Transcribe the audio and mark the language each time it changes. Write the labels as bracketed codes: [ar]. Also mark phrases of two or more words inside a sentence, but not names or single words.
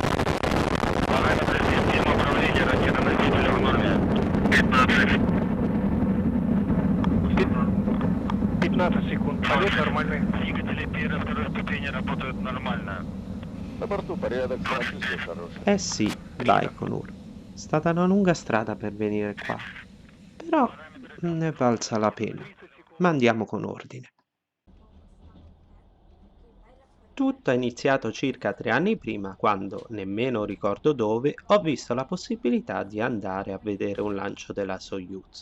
[ru] Параметры системы управления ракетоносителя в норме. 15. 15 секунд. Полет нормальный. Двигатели первой и второй ступени работают нормально. На борту порядок, самочувствие хорошее. [it] Eh sì, Baikonur. È stata una lunga strada per venire qua. Però ne è valsa la pena. Ma andiamo con ordine. Tutto è iniziato circa 3 anni prima, quando, nemmeno ricordo dove, ho visto la possibilità di andare a vedere un lancio della Soyuz.